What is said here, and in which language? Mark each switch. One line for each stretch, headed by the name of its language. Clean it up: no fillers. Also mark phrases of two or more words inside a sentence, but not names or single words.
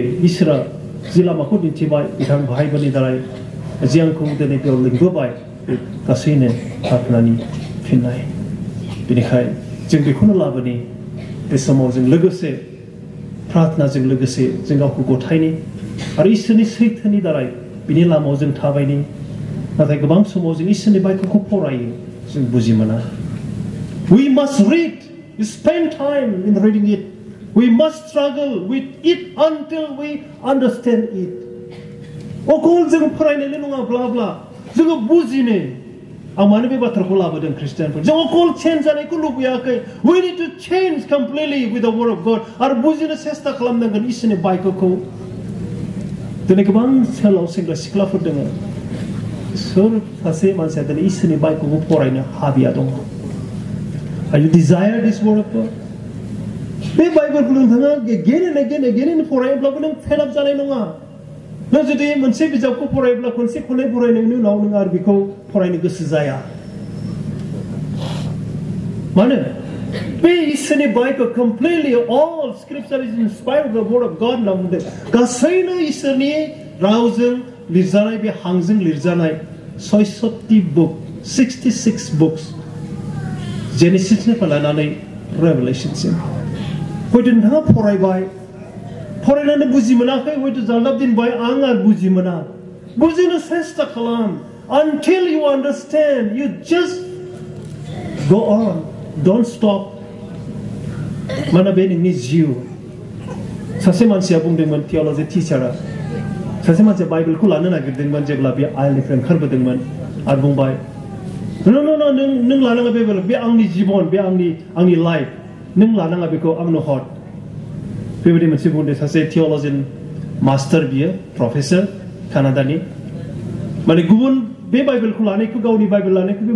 Bodo: इसोरा जि लामाखौ दिन्थिबाय बिथां भाइफोरनि दारै जि आंखौ दिनै बेयाव लिंबोबाय गासैनो प्रार्थनानि फिननाय बेनिखायनो जों बेखौनो लाबोनि बे समाव जों लोगोसे प्रार्थनाजों लोगोसे जों गावखौ गथायनि आरो इसोरनि सैथोनि दारै बिनि लामायाव जों थाबायनि नाथाय गोबां समाव जों इसोरनि बाइकखौ फरायो जों बुजि मोना
English: We must read, spend time in reading it. We must struggle with it until we understand it.
Bodo: अकल जों फरायनायल' नङा ब्ला ब्ला जोङो बुजिनो आं मानो बे बाथ्राखौ लाबोदों ख्रिस्टियानफोर जों अकल चेन्ज जानायखौ लुबैयाखै
English: We need to change completely with the word of God
Bodo: आरो बुजिनो सेस्ता खालामनांगोन इसोरनि बाइकखौ दिनै गोबां सेलाव सेंग्रा सिख्लाफोर दङ सोर सासे मानसिया दिनै इसोरनि बाइकखौ फरायनो हाबिया दङ
English: Are you desire this word of God?
Bodo: बे बाइबेलखौ नोंथाङा गेन फरायोब्लाबो नों फेल आप जानाय नङा नों जुदि मोनसे बिजाबखौ फरायोब्ला खनसे खननै फरायनायनि उनाव नों आरो बेखौ फरायनो गोसो जाया मानो बे इसोरनि बाइबेल
English: completely all scripture is inspired by the word of God
Bodo: होनना बुंदों गासैनो इसोरनि रावजों लिरजानाय बे हांजों लिरजानाय 66 बुक 66 बुक्स जेनेसिसनिफ्राय लानानै रेभेलेशनसिम हयतो नोंथाङा फरायबाय फरायनानै बुजि मोनाखै हयतो जाल्लाब दिनबाय आं आरो बुजि मोना बुजिनो सेस्ता खालाम
English: until you understand you just go on don't stop
Bodo: मानो बे नोंनि जिउ सासे मानसिया बुंदोंमोन थियोल'जि टिचारा सासे मानसिया बाइबेलखौ लानो नागिरदोंमोन जेब्ला बे आइलनिफ्राय ओंखारबोदोंमोन आरो बुंबाय No, नों लानाङा बे आंनि जिबन बे आंनि लाइफ नों लानाङा बेखौ आंनो हर बेबायदि मोनसे बुंदों सासे थियोल'जियान मास्टार बियो प्रफेसर कानाडानि माने गुबुन बे बाइबेलखौ लानायखौ गावनि बाइबेल लानायखौ बे